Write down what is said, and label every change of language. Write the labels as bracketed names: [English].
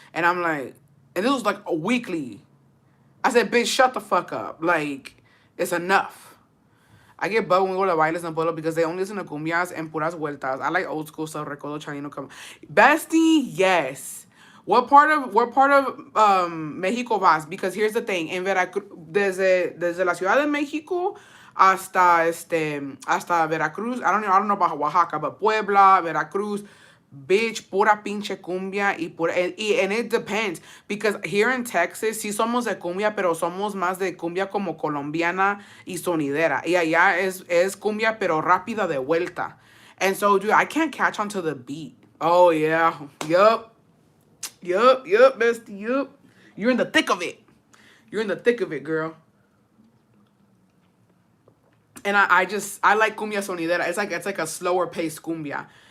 [English] And I'm like, and this was like a weekly. I said, bitch, shut the fuck up. Like, it's enough. I get bugged when we go to bailes en Pueblo because they only listen to cumbias and [Spanish] puras vueltas. [English] I like old school stuff. [Spanish] Recuerdo Chanino come. [English] Bestie, yes. What part of Mexico [Spanish] vas? [English] Because here's the thing. [Spanish] En Veracruz, desde la Ciudad de Mexico hasta Veracruz. [English] I don't know about Oaxaca, but Puebla, Veracruz, bitch, [Spanish] pura pinche cumbia [English] and it depends because here in Texas [Spanish] sí somos de cumbia, pero somos más de cumbia como colombiana y sonidera. Y allá es cumbia pero rápida de vuelta. [English] And so, dude, I can't catch on to the beat. Oh yeah, yup, bestie, yup. You're in the thick of it. You're in the thick of it, girl. And I like cumbia sonidera. It's like a slower paced cumbia.